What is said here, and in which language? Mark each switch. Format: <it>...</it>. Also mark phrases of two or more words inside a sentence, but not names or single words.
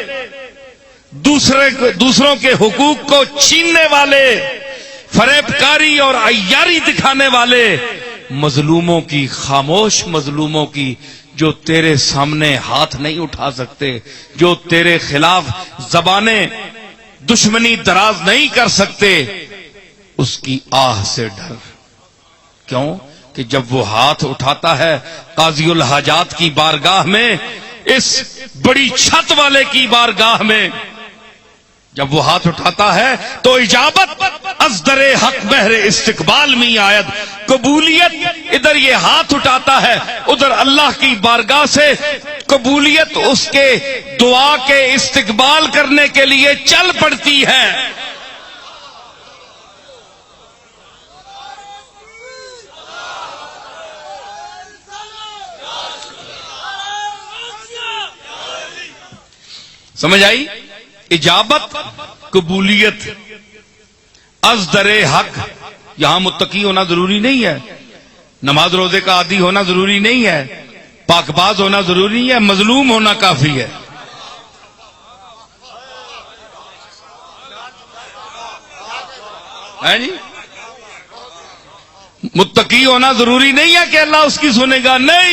<ur>دوسروں کے حقوق کو چھیننے والے، فریب کاری اور عیاری دکھانے والے، مظلوموں کی، خاموش مظلوموں کی، جو تیرے سامنے ہاتھ نہیں اٹھا سکتے، جو تیرے خلاف زبانیں دشمنی دراز نہیں کر سکتے، اس کی آہ سے ڈر. کیوں کہ جب وہ ہاتھ اٹھاتا ہے قاضی الحاجات کی بارگاہ میں، اس بڑی چھت والے کی بارگاہ میں، جب وہ ہاتھ اٹھاتا ہے تو</ur> <fa>اجابت از در حق بہر استقبال می آید.</fa> <ur>قبولیت ادھر یہ ہاتھ اٹھاتا ہے، ادھر اللہ کی بارگاہ سے قبولیت اس کے دعا کے استقبال کرنے کے لیے چل پڑتی ہے. سمجھ آئی؟ اجابت، قبولیت،</ur> <fa>از در حق.</fa> <ur>یہاں متقی ہونا ضروری نہیں ہے، نماز روزے کا عادی ہونا ضروری نہیں ہے، پاک باز ہونا ضروری نہیں ہے، مظلوم ہونا کافی ہے. جی متقی ہونا ضروری نہیں ہے کہ اللہ اس کی سنے گا، نہیں.</ur>